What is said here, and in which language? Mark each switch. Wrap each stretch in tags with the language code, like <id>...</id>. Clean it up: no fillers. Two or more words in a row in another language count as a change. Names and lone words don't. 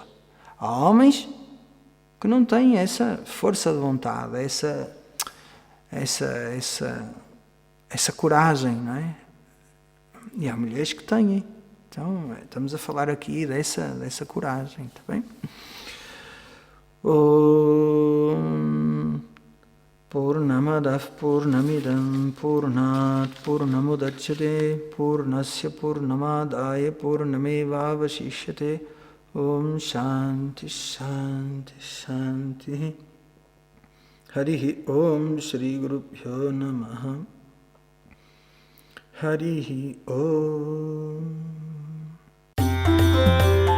<pt>Há homens que não têm essa força de vontade, essa coragem, não é? E há mulheres que têm. Então, estamos a falar aqui dessa coragem, está bem?</pt> <sa>ॐ पूर्णमदः पूर्णमिदं पूर्णात् पूर्णमुदच्यते पूर्णस्य पूर्णमादाय पूर्णमेवावशिष्यते ॐ शान्तिः शान्तिः शान्तिः हरिः ॐ श्री गुरुभ्यो नमः हरिः ॐ</sa>